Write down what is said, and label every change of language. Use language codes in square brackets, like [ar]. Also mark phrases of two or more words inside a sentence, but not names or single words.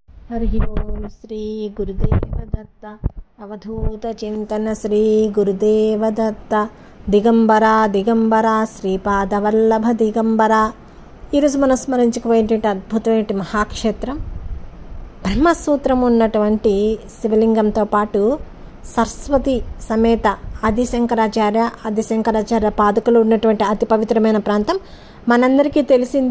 [sa] हरि ओम श्री गुरुदेव दत्त अवधूत चिंतन श्री गुरुदेव दत्त దిగంబరా దిగంబరా శ్రీపాదవల్లభ దిగంబరా. [te] ఈరోజు మనం స్మరించుకునేటువంటి అద్భుతమైన మహాక్షేత్రం బ్రహ్మసూత్రం ఉన్నటువంటి శివలింగంతో పాటు సరస్వతి సమేత ఆదిశంకరాచార్య పాదుకలు ఉన్నటువంటి అతి పవిత్రమైన ప్రాంతం మనందరికీ తెలిసిందే.